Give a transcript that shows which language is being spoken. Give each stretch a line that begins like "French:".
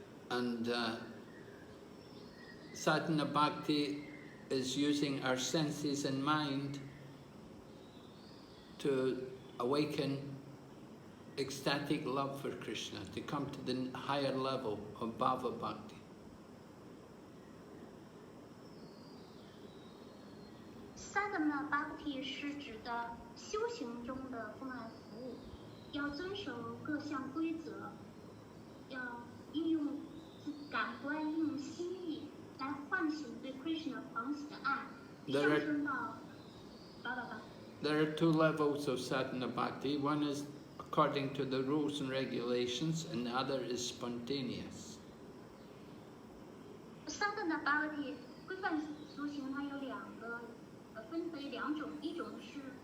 English: And Sadhana Bhakti is using our senses and mind to awaken ecstatic love for Krishna, to come to the higher level of Bhava Bhakti.
Chinese: Sadhana Bhakti 是指的修行中的奉爱服务，要遵守各项规则，要运用感官、运用心意唤醒对 Krishna 狂喜的爱，
English: There
Chinese: 上
English: are-
Chinese: 升到Bhagavatam。
English: There are two levels of sadhana bhakti. One is according to the rules and regulations, and the other is spontaneous.
Chinese: Sadhana bhakti 规范修行，它有分为两种，一种是